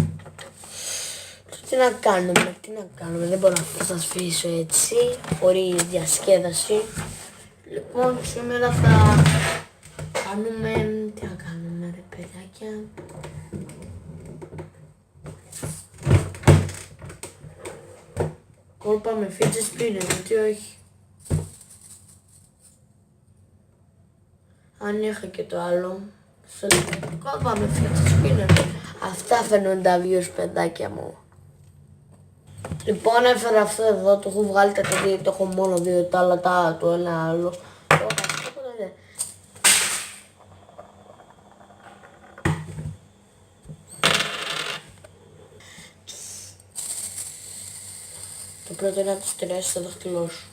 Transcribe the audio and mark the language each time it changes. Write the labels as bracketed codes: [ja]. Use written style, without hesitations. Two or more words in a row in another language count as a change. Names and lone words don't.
[el] Τι να κάνουμε, δεν μπορώ να σας αφήσω έτσι, χωρίς διασκέδαση. Λοιπόν, σήμερα θα κάνουμε, τι να κάνουμε ρε παιδάκια. Κόλπα με [en] fidget spinner, [el] γιατί όχι. Αν είχα και το άλλο. Κόλπα με [en] fidget spinner. [el] Αυτά φαίνονται τα views παιδάκια μου. Λοιπόν έφερα αυτό εδώ, το έχω βγάλει τα παιδιά, το έχω μόνο δύο, τα άλλα το ένα άλλο. Το πρώτο είναι να το στηρέσεις στο δάχτυλό σου.